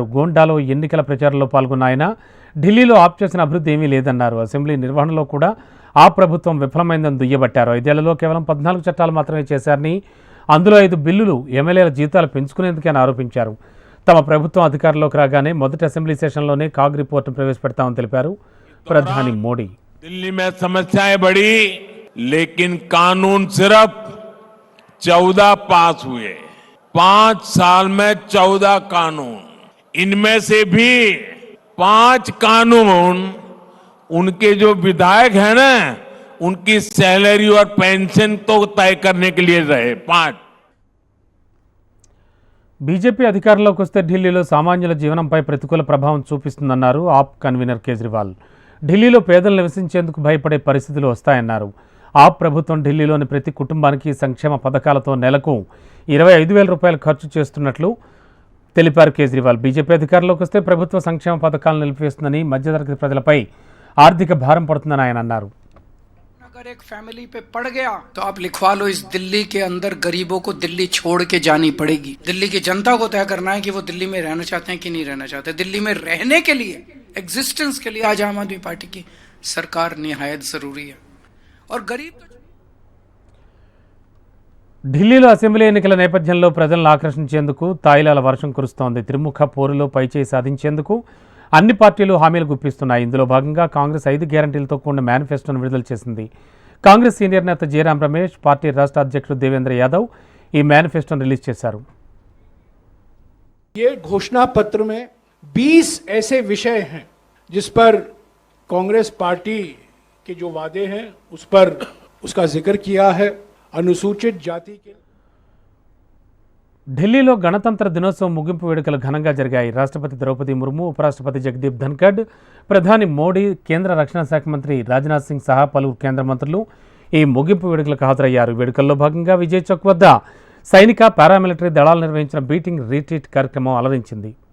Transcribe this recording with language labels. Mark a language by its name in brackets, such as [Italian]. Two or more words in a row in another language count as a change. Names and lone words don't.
[Telugu] గోండాలో ఎన్నికల ప్రచారంలో పాల్గొన్న ఆయన ఢిల్లీలో ఆప్ చేసిన అభివృద్ధి ఏమీ లేదన్నారు. అసెంబ్లీ నిర్వహణలో కూడా ఆ ప్రభుత్వం విఫలమైందని దుయ్యబట్టారు. 5 ఏళ్లలో కేవలం 14 చట్టాలు మాత్రమే చేశారని, అందులో 5 బిల్లులు ఎమ్మెల్యేల జీతాలు పెంచుకునేందుకే ఆరోపించారు. తమ ప్రభుత్వం అధికారంలోకి రాగానే మొదటి అసెంబ్లీ సెషన్లోనే కాగ్ రిపోర్టును ప్రవేశపెడతామని తెలిపారు ప్రధాని మోడీ. [Hindi] दिल्ली में समस्याएं बढ़ी, लेकिन कानून सिर्फ 14 पास हुए। 5 साल में 14 कानून, इनमें से भी 5 कानून उनके जो विधायक हैं ना, उनकी सैलरी और पेंशन तो तय करने के लिए रहे। 5 [Telugu] బీజేపీ అధికారంలోకి వస్తే ఢిల్లీలో సామాన్యుల జీవనంపై ప్రతికూల ప్రభావం చూపిస్తుందన్నారు ఆప్ కన్వీనర్ కేజ్రీవాల్. ఢిల్లీలో పేదలు నివసించేందుకు భయపడే పరిస్థితులు వస్తాయన్నారు. ఆప్ ప్రభుత్వం ఢిల్లీలోని ప్రతి కుటుంబానికి సంక్షేమ పథకాలతో నెలకు 25,000 రూపాయలు ఖర్చు చేస్తున్నట్లు తెలిపారు కేజ్రీవాల్. బీజేపీ అధికారంలోకి వస్తే ప్రభుత్వ సంక్షేమ పథకాలను నిలిపివేస్తుందని, మధ్యతరగతి ప్రజలపై ఆర్థిక భారం పడుతుందని ఆయన అన్నారు. [Hindi] अगर एक फैमिली पे पड़ गया तो आप लिखवा लो, इस दिल्ली के अंदर गरीबों को दिल्ली छोड़ के जानी पड़ेगी। दिल्ली की जनता को तय करना है कि वो दिल्ली में रहना चाहते हैं कि नहीं रहना चाहते। दिल्ली में रहने के लिए, एग्जिस्टेंस के लिए आज आम आदमी पार्टी की सरकार निहायत जरूरी है। और गरीब [Telugu] ఢిల్లీలో అసెంబ్లీ ఎన్నికల నేపథ్యంలో ప్రజలను ఆకర్షించేందుకు తాయిలాల వర్షం కురుస్తోంది. త్రిముఖ పోరులో పైచేయి సాధించేందుకు అన్ని పార్టీలు హామీలు గుప్పిస్తున్నాయి. ఇందులో భాగంగా కాంగ్రెస్ 5 గ్యారంటీలతో కూడిన మేనిఫెస్టోను విడుదల చేసింది. కాంగ్రెస్ సీనియర్ నేత జయరాం రమేష్, పార్టీ రాష్ట్ర అధ్యక్షుడు దేవేంద్ర యాదవ్ ఈ మేనిఫెస్టోను రిలీజ్ చేశారు. [Hindi] ये घोषणा पत्र में 20 ऐसे विषय हैं जिस पर कांग्रेस पार्टी के जो वादे हैं उस पर उसका जिक्र किया है। अनुसूचित जाति के [Telugu] ఢిల్లీలో గణతంత్ర దినోత్సవం ముగింపు వేడుకలు ఘనంగా జరిగాయి. రాష్ట్రపతి ద్రౌపది ముర్ము, ఉపరాష్ట్రపతి జగదీప్ ధన్ఖడ్, ప్రధాని మోడీ, కేంద్ర రక్షణ శాఖ మంత్రి రాజ్నాథ్ సింగ్ సహా పలువురు కేంద్ర మంత్రులు ఈ ముగింపు వేడుకలకు హాజరయ్యారు. వేడుకల్లో భాగంగా విజయ్ చౌక్ వద్ద సైనిక, పారామిలిటరీ దళాలు నిర్వహించిన బీటింగ్ రీట్రీట్ కార్యక్రమం అలరించింది.